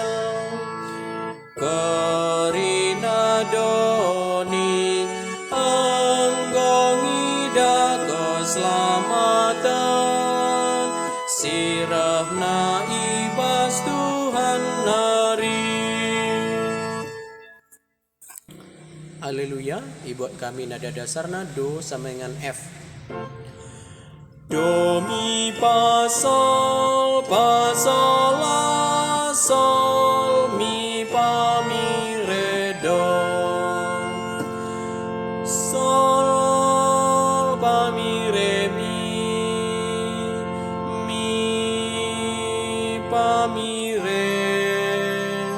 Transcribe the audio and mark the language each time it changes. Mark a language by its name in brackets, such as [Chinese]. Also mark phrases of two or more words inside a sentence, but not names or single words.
[Batak Karo] Kerina doni anggongida keselamatan, sirahna ibas Tuhan nari. Haleluya. Ibuat kami nada dasarna do [Indonesian] sama dengan F. Do mi fa sol la sol mi fa mi re do, sol fa mi re mi fa mi re.